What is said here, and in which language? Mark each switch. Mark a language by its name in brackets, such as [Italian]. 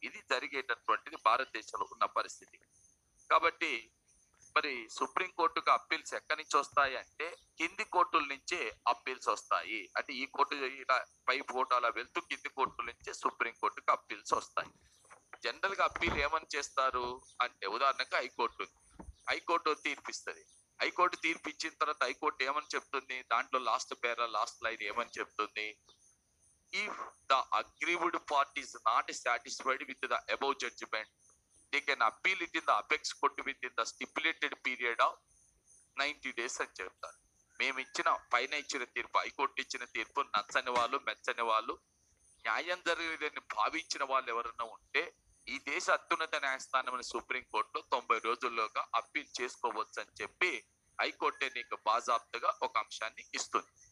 [Telugu] ఇది జరిగేటటువంటిది భారతదేశంలో ఉన్న పరిస్థితి. కాబట్టి మరి సుప్రీం కోర్టుకు అప్పీల్స్ ఎక్కడి నుంచి వస్తాయి అంటే కింది కోర్టుల నుంచే అప్పీల్స్ వస్తాయి. అంటే ఈ కోర్టు ఇలా పై కోర్టు అలా వెళ్తూ కింది కోర్టుల నుంచే సుప్రీం కోర్టుకు అప్పీల్స్ వస్తాయి. జనరల్ గా అప్పీల్ ఏమని చేస్తారు అంటే, ఉదాహరణకు హైకోర్టు, హైకోర్టు తీర్పు ఇస్తుంది. హైకోర్టు తీర్పు ఇచ్చిన తర్వాత హైకోర్టు ఏమని చెప్తుంది, [English] దాంట్లో last line ఏమని చెప్తుంది, if the aggrieved party is not satisfied with the above judgment, they can appeal it in the apex court within the stipulated period of 90 days [Telugu] అని చెప్తారు. మేము పైన ఇచ్చిన తీర్పు, హైకోర్టు ఇచ్చిన తీర్పు నచ్చని వాళ్ళు, మెచ్చని వాళ్ళు, న్యాయం జరగలేదని భావించిన వాళ్ళు ఎవరైనా ఉంటే ఈ దేశ అత్యున్నత న్యాయస్థానం సుప్రీం కోర్టులో 90 రోజుల్లోగా అప్పీల్ చేసుకోవచ్చు అని చెప్పి హైకోర్టే నీకు బాజాప్తుగా ఒక అంశాన్ని ఇస్తుంది.